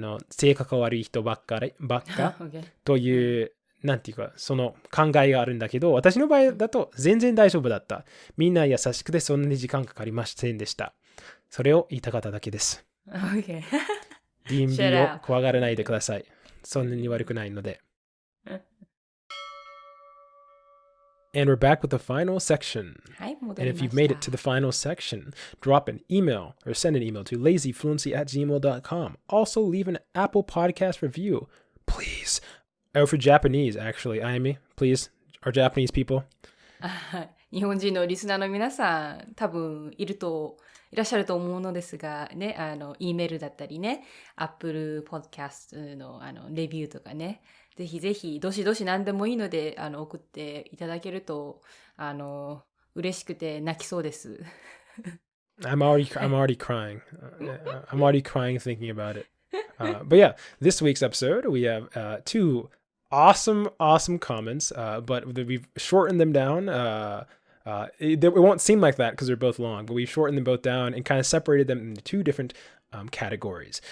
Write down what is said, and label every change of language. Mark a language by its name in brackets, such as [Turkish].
[Japanese] 性格悪い人ばっかというなんていうかその考えがあるんだけど、私の場合だと全然大丈夫だった。みんな優しくてそんなに時間かかりませんでした。それを言いたかっただけです。 [English] Okay. [Japanese] DMV を怖がらないでください。そんなに悪くないので。 [English] And we're back with the final section. [Japanese] はい、戻 [English] And if [Japanese] ました。 [English] you've made it to the final section, drop an email or send an email to lazyfluency@gmail.com. Also, leave an Apple Podcast review. Please. Oh, for Japanese, actually. Ayami, please. Our Japanese people. [Japanese] 日本人のリスナーの皆さん、多分いらっしゃると思うのですが、ね、E メールだったりね、Apple Podcast のレビューとかね、ぜひぜひ、どしどし何でもいいので、送っていただけると、嬉しくて泣きそうです。 [English] I'm already crying. I'm already crying thinking about it. But yeah, this week's episode, we have two awesome comments, but we've shortened them down. It won't seem like that because they're both long, but we've shortened them both down and kind of separated them into two different categories.